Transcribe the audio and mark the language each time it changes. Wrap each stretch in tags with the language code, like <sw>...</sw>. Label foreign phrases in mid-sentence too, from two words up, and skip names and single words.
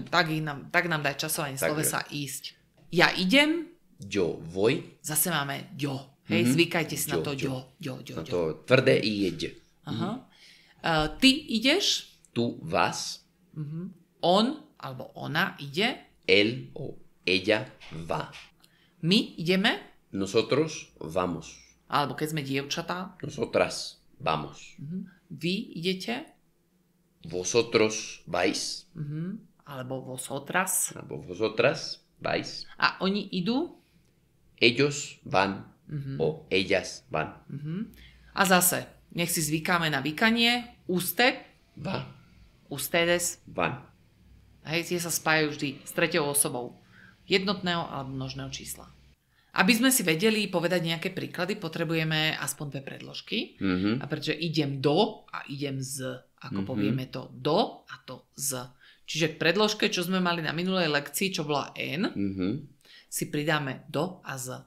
<sk>Tak nám daj časovanie slovesa ísť. Ja idem.</sk> <es>Yo voy.</es> <sk>Zase máme yo. Hej, zvykajte si na to yo. Na to tvrdé i jeď. Aha. Ty ideš.</sk> <es>Tu vas.</es> <sk>On alebo ona ide.</sk> <es>Él o ella va.</es> <sk>My ideme.</sk> <es>Nosotros vamos.</es> <sk>Alebo keď sme dievčatá.</sk> <es>Nosotras vamos.</es> <sk>Vy idete.</sk> <es>Vosotros vais.</es> <sk>Alebo vosotras.</sk> <es>Alebo vosotras vais.</es> <sk>A oni idú.</sk> <es>Ellos van. O ellas van.</es> <sk>A zase, nech si zvykáme na vykanie.</sk> <es>Usted. Va. Ustedes. Van.</es> <sk>Hej, tie sa spájajú vždy s treťou osobou jednotného alebo množného čísla. Aby sme si vedeli povedať nejaké príklady, potrebujeme aspoň 2 predložky. A pretože idem do a idem z. Ako povieme to do a to z. Čiže k predložke, čo sme mali na minulej lekcii, čo bola N, si pridáme do a z.</sk>